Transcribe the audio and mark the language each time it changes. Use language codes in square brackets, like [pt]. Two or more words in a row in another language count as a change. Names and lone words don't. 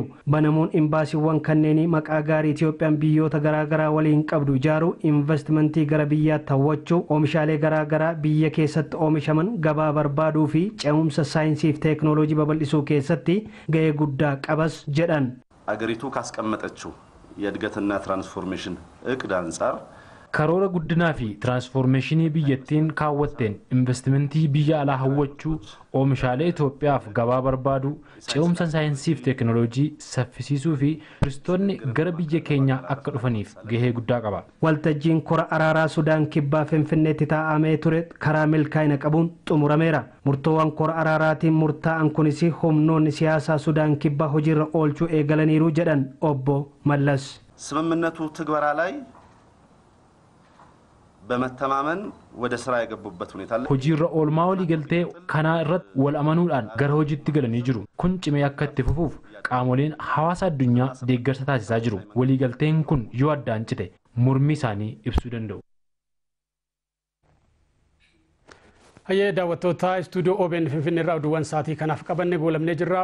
[om] Banamuun imbaasiiwwan kanneenii maqaa gaarii Itoophiyaan biyyoota garaagaraa waliin qabdu ijaaruu, investimentii gara biyyaatti hawwachuu, oomishaalee garaagaraa biyya keessatti oomishaman gabaa barbaaduu fi ce'umsa saayinsii fi teeknooloojii babal'isuu keessatti ga'ee guddaa qabas jedhan. [am] አገሪቱ ካስቀመጠችው የእድገትና ትራንስፎርሜሽን እቅድ አንፃር [om] karoora guddinaa fi tiraansfoormeeshinii biyyattiin kaawwatteen investimentii biyya alaa hawwachuu oomishaalee Itoophiyaaf gabaa barbaaduu ce'umsa saayinsii fi teeknooloojii saffisiisuu fi turistoonni gara biyya keenyaa akka dhufaniif gahee guddaa qaba. Waltajjiin kora araaraa Sudaan kibbaa Finfinneetti taa'amee ture karaa milkaa'ina qabuun xumurameera. Murtoowwan kora araaraatiin murtaa'an kunis humnoonni siyaasaa Sudaan kibbaa hojiirra oolchuu eegalaniiru jedhan obbo Mallas. [am] ስምምነቱ ትግበራ ላይ በመተማመን ወደ ስራ የገቡበት ሁኔታ አለ። [om] hojiirra oolmaa walii galtee kanaa irratti wal amanuudhaan gara hojiitti galanii jiru. Kun cimee akka itti fufuuf qaamoleen hawaasa addunyaa deeggarsa taasisaa jiru. Walii galteen kun yoo addaan cite mormii isaanii ibsuu danda'u. Hayyee daawwattoota istuudiyoo OBN Finfinnee irraa oduuwwan sa'aatii kanaaf qabannee goolabnee jirra.